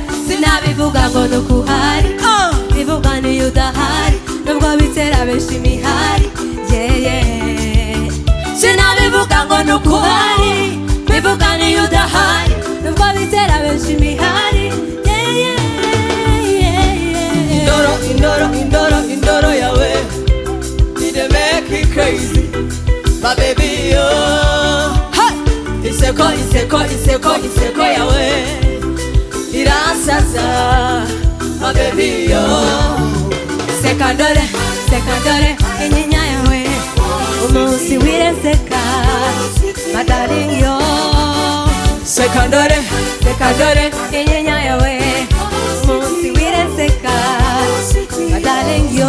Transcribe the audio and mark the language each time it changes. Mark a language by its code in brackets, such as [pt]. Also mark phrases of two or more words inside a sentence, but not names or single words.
[rw] Sinabivuga ngo nukuhari, bivuga niyo udahari, nubwo bitera benshi imihari. [en] Yeah, yeah. [rw] Sinabivuga ngo nukuhari, bivuga niyo udahari, nubwo bitera benshi imihari. [en] Yeah, yeah, yeah, yeah. [rw] Indoro, indoro, indoro, indoro yawe [en] it make me crazy, my baby oh. Hey! [rw] Iseko, iseko, iseko, iseko yawe irasaza, [en] my baby oh. [rw] Sekandore, sekandore, inyinya yawe umunsi wireseka, [en] my darling yo. [rw] Sekandore, Sekandore, inyinya yawe umunsi wireseka, [en] my darling yo.